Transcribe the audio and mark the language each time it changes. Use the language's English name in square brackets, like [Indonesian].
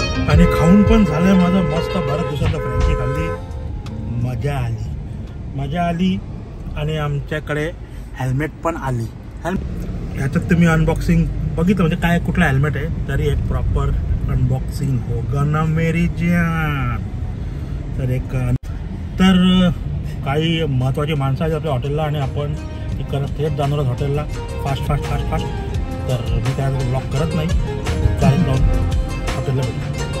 [Marathi] आणि खाऊन पण झालं माझं मस्त. बऱ्याच दिवसांचा फ्रँकी खाल्ली. मजा आली. आणि आमच्याकडे हेल्मेट पण आली. ह्याच्यात तुम्ही अनबॉक्सिंग बघितलं म्हणजे काय कुठला हेल्मेट आहे. [Hindi] तरी एक प्रॉपर अनबॉक्सिंग होगा ना मेरी जान. [Marathi] तर काही महत्त्वाची माणसं आहेत आपल्या हॉटेलला आणि आपण थेट जाणार आहोत हॉटेलला. फास्ट. तर मी काय ब्लॉक करत नाही. डायरेक्ट जाऊन हॉटेलला भेटू.